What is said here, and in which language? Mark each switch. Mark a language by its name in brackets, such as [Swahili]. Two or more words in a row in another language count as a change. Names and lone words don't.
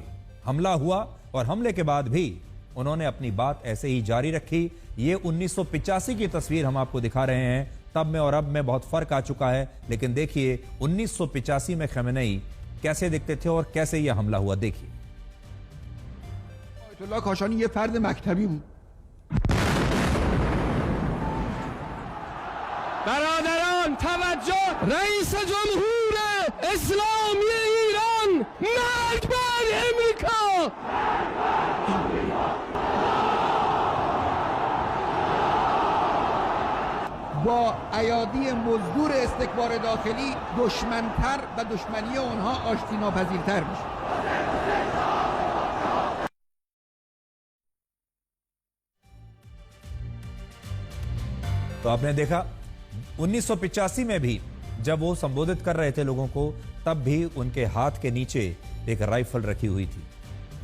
[Hindi] हमला हुआ और हमले के बाद भी उन्होंने अपनी बात ऐसे ही जारी रखी। ये 1985 की तस्वीर हम आपको दिखा रहे हैं। तब में और अब में बहुत फर्क आ चुका है, लेकिन देखिए 1985 में खमेनेई कैसे दिखते थे और कैसे यह हमला हुआ। देखिए [Persian] آیت‌الله کاشانی یک فرد مکتبی بود। برادران توجه، رئیس جمهور اسلامی ایران، مرگ بر امریکا. با ایادی مزدور استکبار داخلی دشمنتر و دشمنی اونها آشتی ناپذیرتر میشه. [Hindi] तो आपने देखा 1985 में भी जब वो संबोधित कर रहे थे लोगों को, तब भी उनके हाथ के नीचे एक राइफल रखी हुई थी।